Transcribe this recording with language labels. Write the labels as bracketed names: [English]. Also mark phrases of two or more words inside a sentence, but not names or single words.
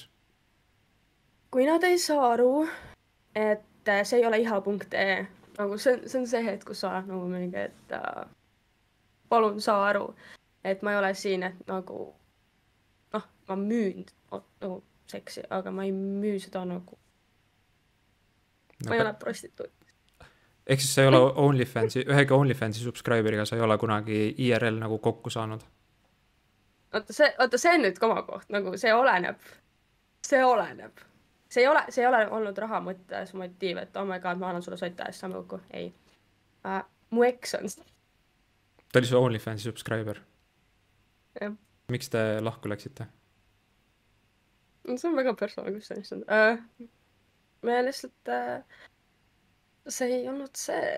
[Estonian] Kui nad ei saa aru, et see ei ole iha.ee, nagu see on see hetk, kus sa oled nagu mingi, et palun saa aru, et ma ei ole siin, et nagu ma müün nagu seksi, aga ma ei müü seda nagu ma ei ole prostituut. Ehk siis sa ei ole OnlyFansi, ühegi OnlyFansi subscriberiga sa ei ole kunagi IRL nagu kokku saanud? Oota, see on nüüd komakoht, nagu see oleneb. See ei ole olnud raha mõttes motiiv, et [English] oh my god, [Estonian] ma annan sulle sotta ja siis saame kokku. Ei. Mu eks on. Ta oli su OnlyFansi subscriber? Jah. Miks te lahku läksite? See on väga personaalne küsimus. Me lihtsalt see ei olnud see.